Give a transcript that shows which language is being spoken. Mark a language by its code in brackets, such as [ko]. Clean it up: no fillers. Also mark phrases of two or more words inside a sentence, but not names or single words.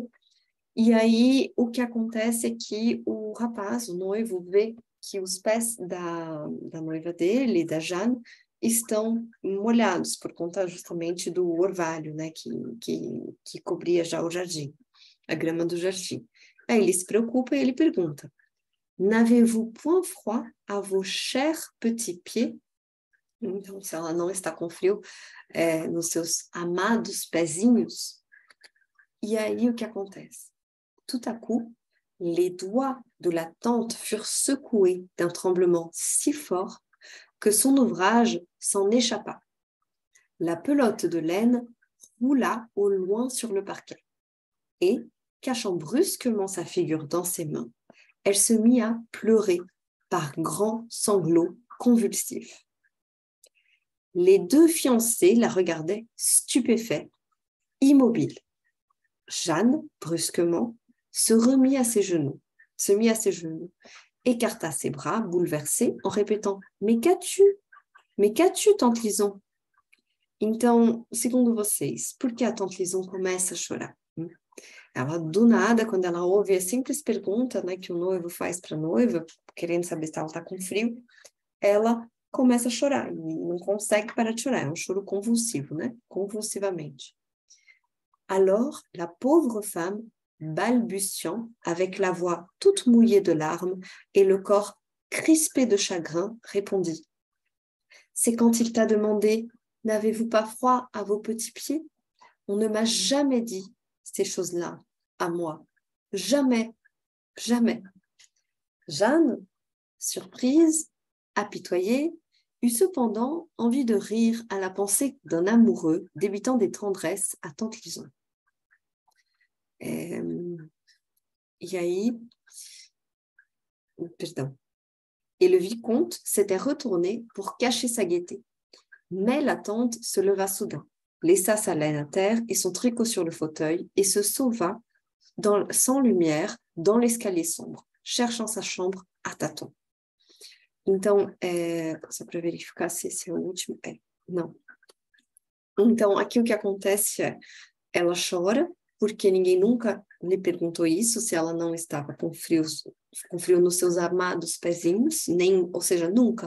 [pt] E aí, o que acontece é que o rapaz, o noivo, vê que os pés da noiva dele, da Jeanne, estão molhados por conta justamente do orvalho, né, que cobria já o jardim, a grama do jardim. Aí ele se preocupa e ele pergunta, [fr] n'avez-vous point froid à vos chers petits pieds? [pt] Então, se ela não está com frio nos seus amados pezinhos. E aí, o que acontece? [fr] Tout à coup, les doigts de la tante furent secoués d'un tremblement si fort que son ouvrage s'en échappa. La pelote de laine roula au loin sur le parquet. Et, cachant brusquement sa figure dans ses mains, elle se mit à pleurer par grands sanglots convulsifs. Les deux fiancés la regardaient stupéfaits, immobiles. Jeanne, brusquement, se remit à ses genoux, écarta ses bras, bouleversé, en répétant « Mais qu'as-tu? Mais qu'as-tu, tante Lison ?» [pt] Então, segundo vocês, por que a tante Lison começa a chorar? Ela, do nada, quando ela ouve a simples pergunta, né, que o noivo faz para a noiva, querendo saber se ela está com frio, ela começa a chorar, e não consegue parar de chorar, é um choro convulsivo, né, convulsivamente. [fr] Alors, la pauvre femme, balbutiant, avec la voix toute mouillée de larmes et le corps crispé de chagrin, répondit « C'est quand il t'a demandé « N'avez-vous pas froid à vos petits pieds ?» On ne m'a jamais dit ces choses-là à moi. Jamais, jamais. Jeanne, surprise, apitoyée, eut cependant envie de rire à la pensée d'un amoureux débitant des tendresses à tante Lison. [pt] E aí, perdão. [fr] Et le vicomte s'était retourné pour cacher sa gaieté. Mais la tante se leva soudain, laissa sa laine à terre et son tricot sur le fauteuil et se sauva sans lumière dans l'escalier sombre, cherchant sa chambre à tâtons. [pt] Então, só para verificar se esse é o último. Não. Então, aqui o que acontece é, ela chora, porque ninguém nunca lhe perguntou isso, se ela não estava com frio nos seus amados pezinhos, ou seja, nunca.